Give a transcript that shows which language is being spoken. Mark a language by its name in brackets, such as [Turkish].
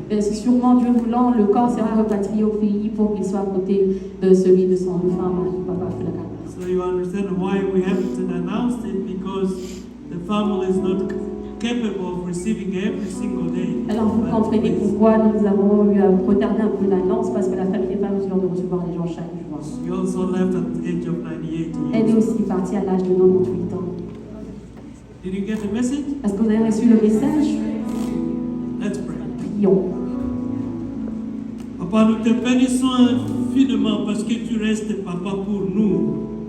[French] Et sûrement, Dieu voulant, le corps sera repatrié au pays pour qu'il soit à côté de celui de son femme, Papa Fulakanda. [English] So you understand why we haven't announced it, because the family is not capable of receiving every single day. [French] Alors vous comprenez pourquoi nous avons eu à retarder un peu l'annonce, parce que la famille n'est pas en mesure de recevoir les gens chaque jour. [English] She also left at the age of 98 [French] Elle est [English] years. [French] aussi partie à l'âge de 98 ans. [English] Did you get the message? [French] Est-ce que vous avez reçu le message? [English] Let's pray. [French] Prions. Papa, nous te bénissons infiniment parce que tu restes, Papa, pour nous.